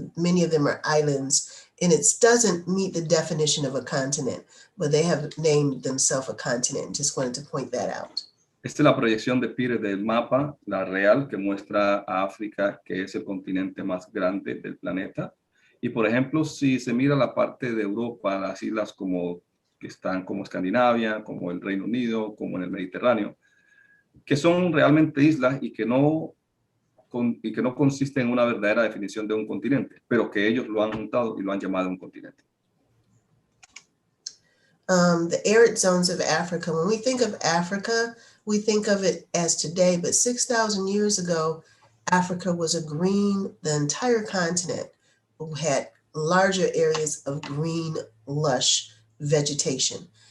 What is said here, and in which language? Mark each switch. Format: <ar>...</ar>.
<en>Many of them are islands, and it doesn't meet the definition of a continent, but they have named themselves a continent. Just wanted to point that out.</en> <es>Esta es la proyección de Peters del mapa, la real, que muestra a África, que es el continente más grande del planeta. Y por ejemplo, si se mira la parte de Europa, las islas que están como Escandinavia, como el Reino Unido, como en el Mediterráneo, que son realmente islas y que no consisten en una verdadera definición de un continente, pero que ellos lo han juntado y lo han llamado un continente.</es> <en>The arid zones of Africa, when we think of Africa, we think of it as today, but 6,000 years ago, Africa was the entire continent had larger areas of green, lush vegetation.</en>